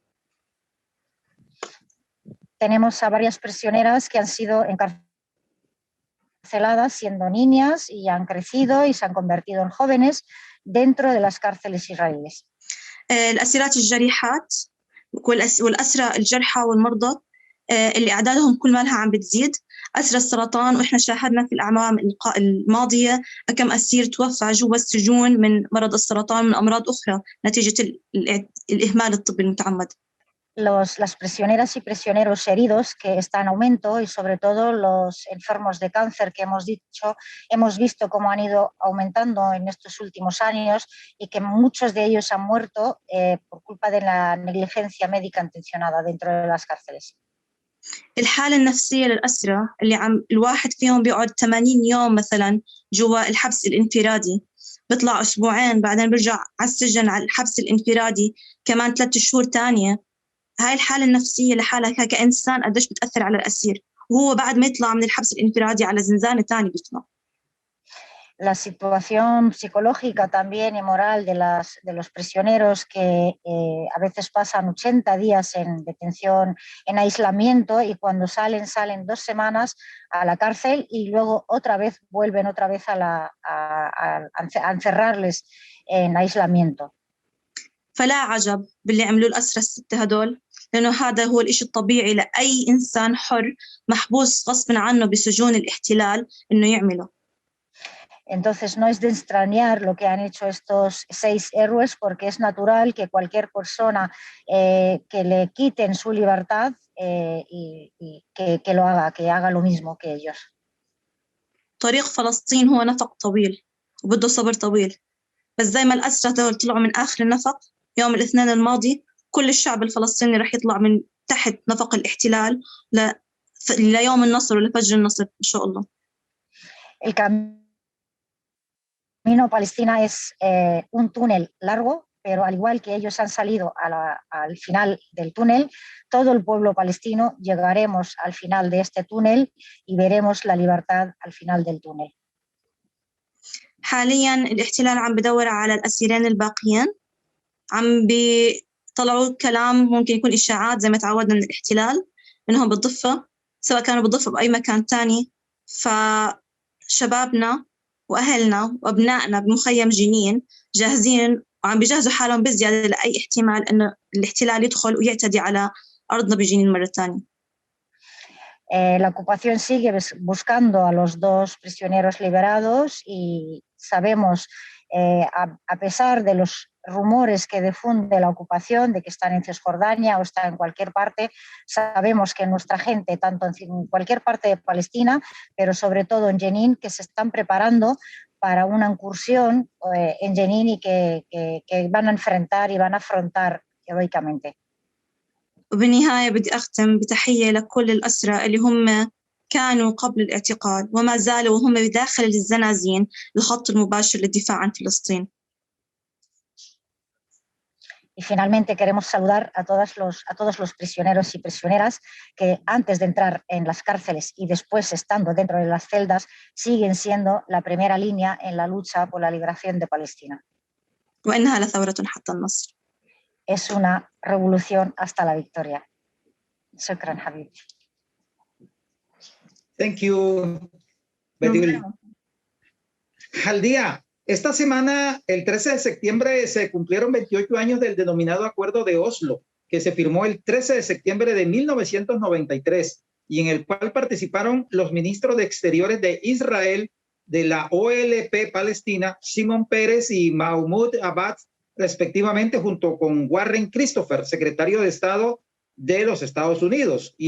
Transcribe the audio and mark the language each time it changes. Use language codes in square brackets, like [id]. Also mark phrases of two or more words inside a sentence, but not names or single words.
[es] Tenemos a varias prisioneras que han sido encarceladas siendo niñas y han crecido y se han convertido en jóvenes dentro de las cárceles israelíes. [ar] الأسيرات الجريحات والأسرى الجرحى والمرضى اللي أعدادهم كل ما لها عم بتزيد. أسرى السرطان وإحنا شاهدنا في الأعوام الماضية كم أسير توفى جوا السجون من مرض السرطان ومن أمراض أخرى نتيجة الإهمال الطبي المتعمد. [es] Las prisioneras y prisioneros heridos que están en aumento y sobre todo los enfermos de cáncer que hemos visto cómo han ido aumentando en estos últimos años y que muchos de ellos han muerto por culpa de la negligencia médica intencionada dentro de las cárceles. [ar] الحالة النفسية للأسرى اللي الواحد فيهم بيقعد 80 يوم مثلا جوا الحبس الانفرادي، بيطلع أسبوعين بعدين برجع على السجن على الحبس الانفرادي كمان 3 شهور تانية. هاي الحالة النفسية لحالها كإنسان قديش بتأثر على الأسير وهو بعد ما يطلع من الحبس الانفرادي على زنزانة تاني بيطلع. [es] La situación psicológica también y moral de los prisioneros que a veces pasan 80 días en detención, en aislamiento, y cuando salen 2 semanas a la cárcel y luego vuelven otra vez a encerrarles en aislamiento. [ar] فلا عجب باللي عملوا الأسرى الستة هدول، لأنه هذا هو الإشي الطبيعي لأي إنسان حر محبوس غصباً عنه بسجون الاحتلال إنه يعمله. [es] Entonces no es de extrañar lo que han hecho estos 6 héroes, porque es natural que cualquier persona que le quiten su libertad y que lo haga, que haga lo mismo que ellos. [ar] طريق فلسطين هو نفق طويل وبده صبر طويل، بس زي ما الأسرى طلعوا من آخر النفق يوم الاثنين الماضي، كل الشعب الفلسطيني رح يطلع من تحت نفق الاحتلال ليوم النصر ولفجر النصر إن شاء الله. [es] El camino a Palestina es un túnel largo, pero al igual que ellos han salido al final del túnel, todo el pueblo palestino llegaremos al final de este túnel y veremos la libertad al final del túnel. [ar] حالياً الاحتلال عم بدور على الأسيرين الباقيين، عم بيطلعوا كلام ممكن يكون إشاعات زي ما تعودنا من الاحتلال إنهم بالضفة، سواء كانوا بالضفة بأي مكان تاني. فشبابنا وأهلنا وأبنائنا بمخيم جنين جاهزين وعم بيجهزوا حالهم بزيادة لأي احتمال إنه الاحتلال يدخل ويعتدي على أرضنا بجنين مرة تانية. [es] La ocupación sigue buscando a los 2 prisioneros liberados y sabemos, a pesar de los rumores que difunde la ocupación de que están en Cisjordania o están en cualquier parte, sabemos que nuestra gente, tanto en cualquier parte de Palestina, pero sobre todo en Jenin, que se están preparando para una incursión en Jenin y que van a enfrentar y van a afrontar heroicamente. [ar] وبالنهاية بدي أختم بتحية لكل الأسرى اللي هم كانوا قبل الاعتقال وما زالوا وهم بداخل الزنازين الخط المباشر للدفاع عن فلسطين. [es] Y finalmente queremos saludar a todos los prisioneros y prisioneras que antes de entrar en las cárceles y después estando dentro de las celdas siguen siendo la primera línea en la lucha por la liberación de Palestina. [ar] وإنها لثورة حتى النصر. [es] Es una revolución hasta la victoria. [ar] شكرا، حبيب. [en] Thank you, Bedil. [es] Jaldía, esta semana, el 13 de septiembre, se cumplieron 28 años del denominado Acuerdo de Oslo, que se firmó el 13 de septiembre de 1993 y en el cual participaron los ministros de Exteriores de Israel, de la OLP Palestina, Shimon Peres y Mahmoud Abbas, respectivamente, junto con Warren Christopher, secretario de Estado de los Estados Unidos.